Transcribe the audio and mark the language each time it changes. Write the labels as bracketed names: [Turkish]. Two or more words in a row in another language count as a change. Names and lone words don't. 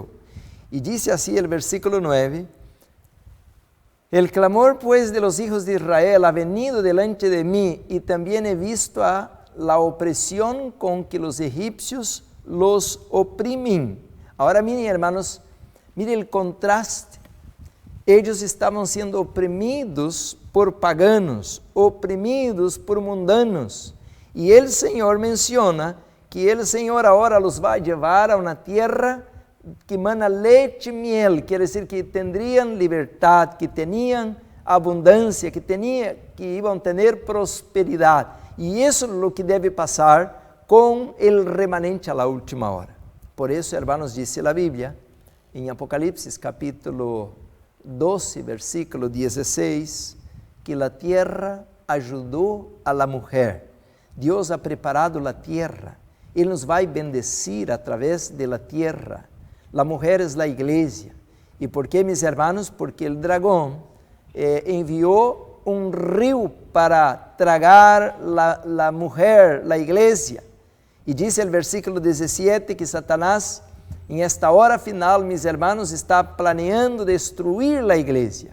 [Spanish] Y dice así el versículo 9: el clamor pues de los hijos de Israel ha venido delante de mí, y también he visto la opresión con que los egipcios los oprimen. Ahora miren, hermanos, miren el contraste. Ellos estaban siendo oprimidos por paganos, oprimidos por mundanos. [Portuguese] E o Senhor menciona que o Senhor agora los vai levar a uma tierra que mana leite e miel, quer dizer que teriam liberdade, que tinham abundância, que iam ter prosperidade. E isso é o que deve passar com o remanente [Spanish] a la última hora. [Portuguese] Por isso, hermanos, diz a Bíblia, em Apocalipse, capítulo 12, versículo 16, que a tierra ajudou a [Spanish] la mujer. [Portuguese] Deus [Spanish] ha preparado [Portuguese] a tierra. Ele nos vai bendecir [Spanish] a través de la tierra. La mujer es la iglesia. ¿Y por qué, mis hermanos? Porque el dragón envió un río para tragar la mujer, la iglesia. Y dice el versículo 17 que Satanás, en esta hora final, mis hermanos, está planeando destruir la iglesia.